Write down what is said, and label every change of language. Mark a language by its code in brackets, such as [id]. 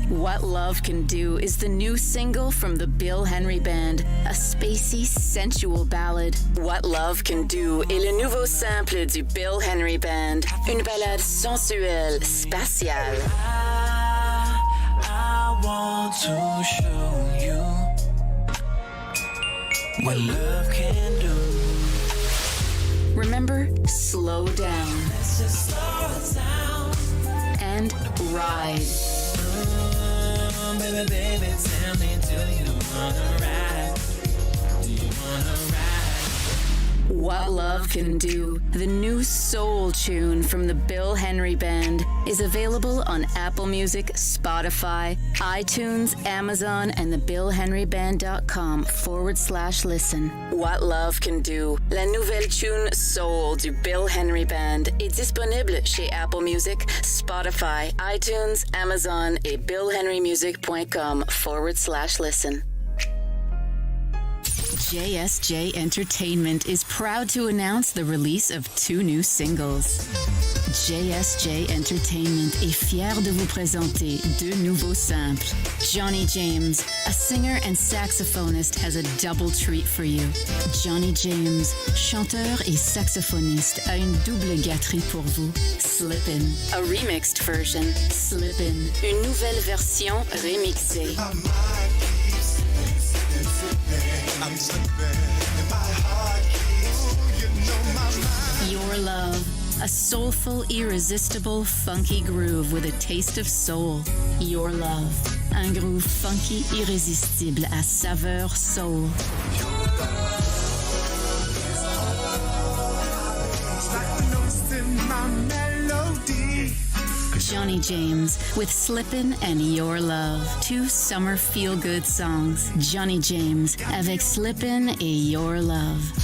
[en] What Love Can Do is the new single from the Bill Henry Band, a spacey, sensual ballad. [fr] What Love Can Do est le nouveau sample du Bill Henry Band, une ballade sensuelle, spatiale. [en] I want to show you what love can do. Remember, slow down. Let's just slow it down. And ride. Baby, baby, tell me, do you wanna ride? Do you wanna ride? What Love Can Do, the new soul tune from the Bill Henry Band, is available on Apple Music, Spotify, iTunes, Amazon, and thebillhenryband.com/listen. [fr] What Love Can Do, la nouvelle tune soul du Bill Henry Band, est disponible chez Apple Music, Spotify, iTunes, Amazon et billhenrymusic.com/listen. [en] JSJ Entertainment is proud to announce the release of 2 new singles. [fr] JSJ Entertainment est fier de vous présenter 2 nouveaux simples. [en] Johnny James, a singer and saxophonist, has a double treat for you. [fr] Johnny James, chanteur et saxophoniste, a une double gâterie pour vous. [en] Slippin', a remixed version. [fr] Slippin', une nouvelle version remixée. I'm slipping, and my heart keeps, you know my mind. Your Love, A soulful, irresistible, funky groove with a taste of soul. Your Love. Un groove funky, irrésistible à saveur soul. [en] Johnny James with Slippin' and Your Love. Two summer feel-good songs. [fr] Johnny James avec Slippin' et Your Love.